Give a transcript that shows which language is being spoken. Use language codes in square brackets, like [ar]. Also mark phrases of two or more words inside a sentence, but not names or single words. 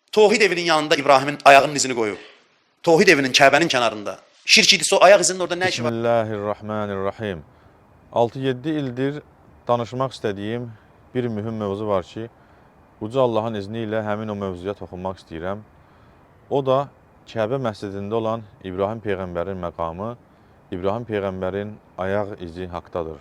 [tr] Tohid evinin yanında İbrahim'in ayağının izini koyup. [az] Tohid evinin Kəbənin kənarında. [tr] Şirk idisi o ayak izinin orada ne işi var? [ar] Bismillahirrahmanirrahim. [az] 6-7 ildir danışmaq istədiyim bir mühüm mövzu var ki, Uca Allahın izni ilə həmin o mövzuya toxunmaq istəyirəm. O da Kəbə məscidində olan İbrahim Peyğəmbərin məqamı, İbrahim Peyğəmbərin ayaq izi haqdadır.